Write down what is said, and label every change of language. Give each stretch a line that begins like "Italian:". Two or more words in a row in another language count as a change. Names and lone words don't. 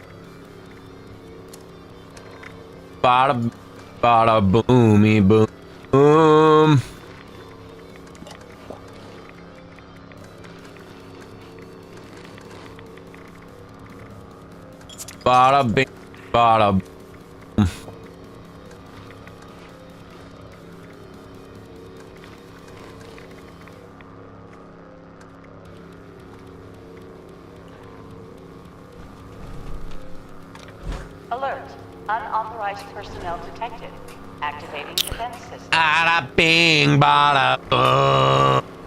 English: Bada, bada boomy boom. Bada bing, bada boom. Alert. Unauthorized personnel detected. Activating defense system. Bada bing, bada boom.